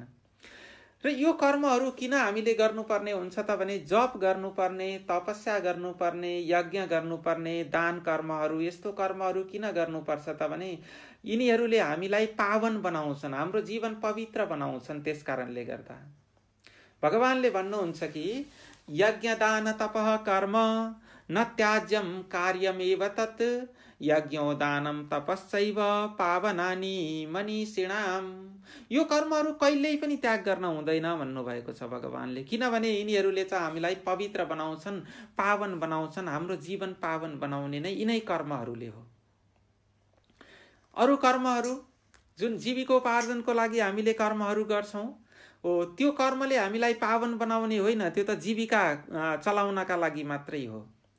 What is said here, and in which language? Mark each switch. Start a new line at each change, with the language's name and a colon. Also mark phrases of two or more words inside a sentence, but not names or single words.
Nepali: र यो कर्महरू किन हामीले गर्नुपर्ने हुन्छ त भने जप गर्नुपर्ने, तपस्या गर्नुपर्ने, यज्ञ गर्नुपर्ने, दान कर्महरू, यस्तो कर्महरू किन गर्नुपर्छ त भने यिनीहरूले हामीलाई पावन बनाउँछन्, हाम्रो जीवन पवित्र बनाउँछन्। त्यस कारणले गर्दा भगवानले भन्नुहुन्छ कि
Sanskrit: यज्ञ दान तपः कर्म न त्याज्यम कार्यमेव तत् यज्ञो दानम तपस्सैव पावनानि मनीषिणाम।
Nepali: यो कर्महरू कहिल्यै पनि त्याग गर्न हुँदैन भन्नुभएको छ भगवानले। किनभने यिनीहरूले चाहिँ हामीलाई पवित्र बनाउँछन्, पावन बनाउँछन्। हाम्रो जीवन पावन बनाउने नै यिनै कर्महरूले हो। अरू कर्महरू जुन जीविकोपार्जनको लागि हामीले कर्महरू गर्छौँ, त्यो कर्मले हामीलाई पावन बनाउने होइन, त्यो त जीविका चलाउनका लागि मात्रै हो।